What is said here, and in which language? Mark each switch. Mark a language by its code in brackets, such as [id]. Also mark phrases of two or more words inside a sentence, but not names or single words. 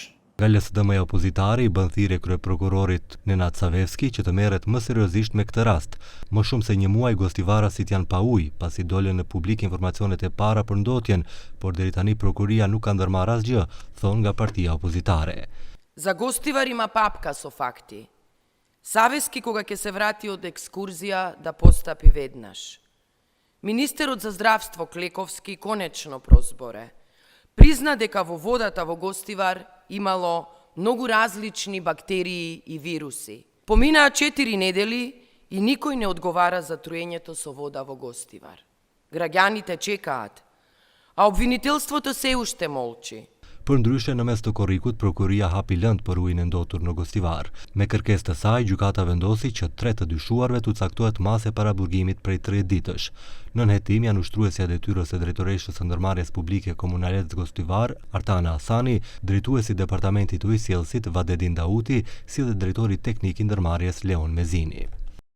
[sq] Nga LSDM-ja opozitare i bën thirrje kryeprokurorit Nenad Savevski që të merret më seriozisht me këtë rast. Më shumë se një muaj Gostivarasit janë pa ujë, pasi dolën në publik informacionet e para për ndotjen, por deri tani prokuria nuk ka ndërmarrë asgjë, thon nga partia opozitare. [mk] За Gostivar има папка со факти. Savevski кога ќе се врати од екскурзија да постапи веднаш. Министерот за здравство Клековски конечно прозборе. Призна дека во водата во Гостивар имало многу различни бактерии и вируси. Поминаа 4 недели и никој не одговара за труењето со вода во Гостивар. Граѓаните чекаат, а обвинителството се уште молчи. [sq] Përndryshe në mes të korrikut, prokuria hapi lëndë për ujin e ndotur në Gostivar. Me kërkesë të saj, gjykata vendosi që 3 të dyshuarve t'u caktohet mase paraburgimit prej 3 ditësh. Nën hetim janë ushtruesja e detyrës së drejtoreshës së ndërmarrjes publike komunale të Gostivar, Artana Hasani, drejtuesi i departamentit ujësjellësit Vadedin Dauti, si dhe drejtori teknik i ndërmarrjes Leon Mezini.